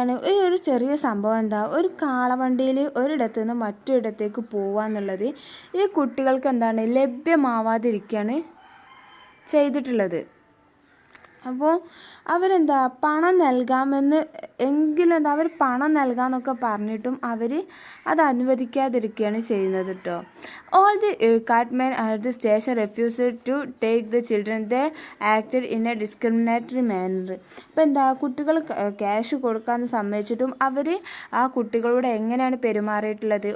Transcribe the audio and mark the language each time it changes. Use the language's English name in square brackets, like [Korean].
[Malayalam] ഈ ഒരു ചെറിയ സംഭവം ഒരു കാളവണ്ടിയിൽ ഒരിടത്തു നിന്ന് മറ്റൊരിടത്തേക്ക് പോവാന്നുള്ളത് ഈ കുട്ടികൾക്ക് ലഭ്യമാവാതിരിക്കുകയാണ് ചെയ്തിട്ടുള്ളത്. അപ്പോൾ പണം നൽകാമെന്ന് എങ്കിലും അവർ പണം നൽകാമെന്നൊക്കെ പറഞ്ഞിട്ടും അവർ അത് അനുവദിക്കാതിരിക്കുകയാണ് ചെയ്യുന്നത് കേട്ടോ. [English] All the cartmen at the station refused to take the children. They acted in a discriminatory manner. [Malayalam] ഇപ്പം കുട്ടികൾ ക്യാഷ് കൊടുക്കാമെന്ന് സമ്മതിച്ചിട്ടും അവർ ആ കുട്ടികളോട് എങ്ങനെയാണ് പെരുമാറിയിട്ടുള്ളത്?